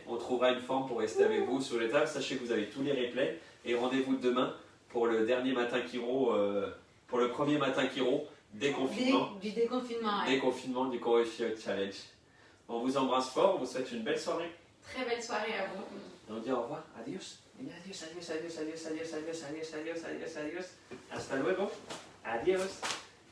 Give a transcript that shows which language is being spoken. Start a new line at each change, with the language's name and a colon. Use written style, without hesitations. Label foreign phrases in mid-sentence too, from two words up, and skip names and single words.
French: On trouvera une forme pour rester avec vous sur les tables. Sachez que vous avez tous les replays et rendez-vous demain pour le dernier matin Chiro, pour le premier matin Chiro, déconfinement. Du déconfinement. Ouais. Déconfinement du Coefficient Challenge. On vous embrasse fort, on vous souhaite une belle soirée. Très belle soirée à vous. Et on dit au revoir,
Spanish: adios. Adios, adios, adios, adios, adios, adios, adios, adios, adios, adios, adios. Hasta luego. Adios.